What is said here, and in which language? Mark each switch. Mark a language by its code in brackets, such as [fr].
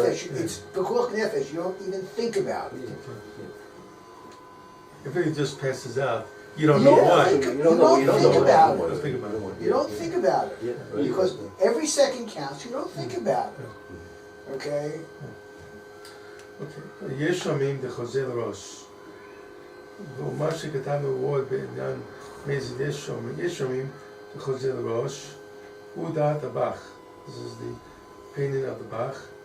[en] nefesh, right. it's pekuach nefesh. You don't even think about it. If it just passes out, you don't know Yeah, why. you don't think about it. Don't think about it. You don't think about it. Yeah, right. Because every second counts, you don't think about it. Okay? [he] Okay, יש שומעים דחוזר ראש. ומה שכתבנו עוד בעניין מזיד יש שומעים דחוזר ראש, הוא דעת הבח. [en] This is the opinion of the Bach.